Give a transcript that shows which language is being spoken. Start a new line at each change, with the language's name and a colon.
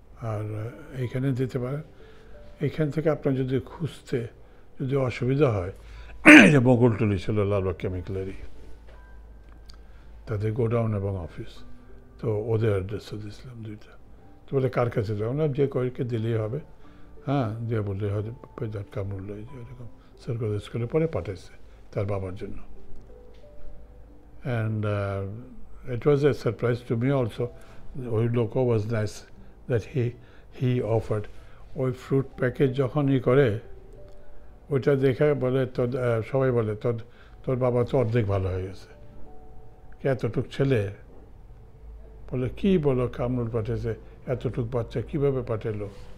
Bangla: আর এইখানে দিতে পারেন। এইখান থেকে আপনার যদি খুঁজতে যদি অসুবিধা হয়, যে বকুলটুলি ছিল লালবাগ কেমিক্যালেরই, তাদের গোডাউন এবং অফিস, তো ওদের অ্যাড্রেসও দিয়েছিলাম 2টা। তো বলে কার কাছে যাবো না, যে কয়েককে দিলেই হবে, হ্যাঁ, দিয়ে বললেই হয়তো কামরুল এরকম সরকারি স্কুলে পরে পাঠাইছে তার বাবার জন্য।
English: And it was a surprise to me also.
Bangla: ওই লোকও
English: was nice that he offered.
Bangla: ওই ফ্রুট প্যাকেজ যখন করে ওইটা দেখে বলে সবাই বলে তোর বাবা তো অর্ধেক ভালো হয়ে গেছে, এতটুক ছেলে। বলে কি বলো, কামরুল পাঠিয়েছে, এতটুক বাচ্চা কিভাবে পাঠালো?